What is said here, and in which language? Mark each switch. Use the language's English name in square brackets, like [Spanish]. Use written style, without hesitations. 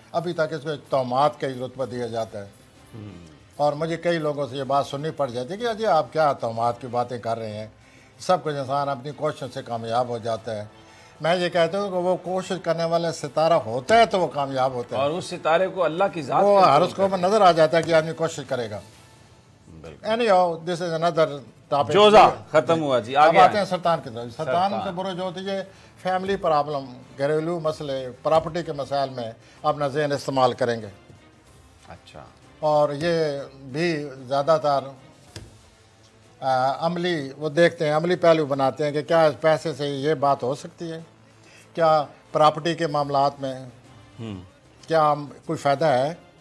[Urdu] ابھی تک اس کو ایک توہمات کا ہی رتبہ دیا جاتا ہے. اور مجھے کئی لوگوں سے یہ بات سننی پڑ جاتی ہے کہ جی آپ کیا توہمات کی باتیں کر رہے ہیں، سب کچھ انسان اپنی کوشش سے کامیاب ہو جاتا ہے. میں یہ کہتا ہوں کہ وہ کوشش کرنے والا ستارہ ہوتا ہے تو وہ کامیاب ہوتا ہے، اور اس ستارے کو اللہ کی ذات وہ ہر اس کو نظر آ جاتا ہے کہ آدمی کوشش کرے گا. [English] Anyhow, this is another topic. [Urdu] جوزہ ختم ہوا جی. اب آتے ہیں سرطان کی طرف. سرطان سے برج ہوتی ہے فیملی پرابلم، گھریلو مسئلے، پراپرٹی کے مسائل میں اپنا ذہن استعمال کریں گے. اچھا. اور یہ بھی زیادہ تر عملی وہ دیکھتے ہیں، عملی پہلو بناتے ہیں کہ کیا اس پیسے سے یہ بات ہو سکتی ہے، کیا پراپرٹی کے معاملات میں کیا کوئی فائدہ ہے.